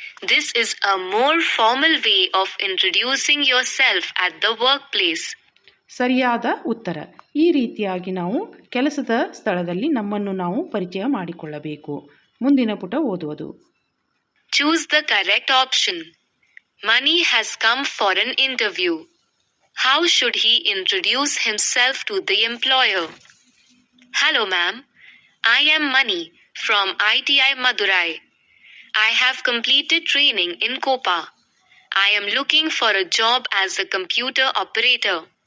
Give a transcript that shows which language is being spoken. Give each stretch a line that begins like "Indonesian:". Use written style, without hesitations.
English: This is a more formal way of introducing yourself at the workplace.
Kannada: ಸರಿಯಾದ ಉತ್ತರ. ಈ ರೀತಿಯಾಗಿ ನಾವು ಕೆಲಸದ ಸ್ಥಳದಲ್ಲಿ ನಮ್ಮನ್ನು ನಾವು ಪರಿಚಯ ಮಾಡಿಕೊಳ್ಳಬೇಕು. ಮುಂದಿನ ಪುಟ ಓದುವುದು.
English: Choose the correct option. Mani has come for an interview. How should he introduce himself to the employer? Hello ma'am, I am Mani from ITI Madurai. I have completed training in COPA. I am looking for a job as a computer operator.